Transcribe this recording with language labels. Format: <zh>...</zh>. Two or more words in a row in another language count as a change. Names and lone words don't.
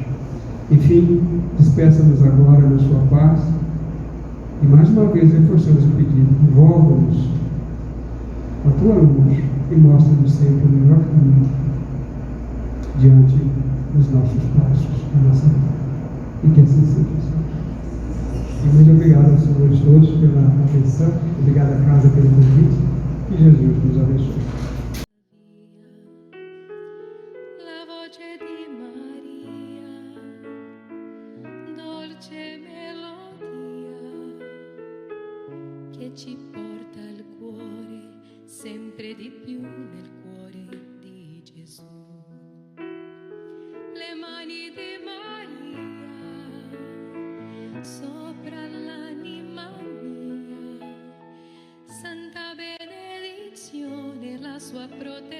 <pt>Enfim, despeça-nos agora na sua paz e mais uma vez reforçamos o pedido: envolva-nos com a tua luz e mostra-nos sempre o melhor caminho diante dos nossos passos, da nossa vida. E que assim seja. E muito obrigado aos senhores todos pela atenção, obrigado à casa pelo convite, que Jesus nos abençoe.</pt> <it>La voce di Maria, dolce melodia che ci porta al cuore. sempre di più nel cuore di Gesù. Le mani di Maria sopra l'anima mia, santa benedizione, la sua</it>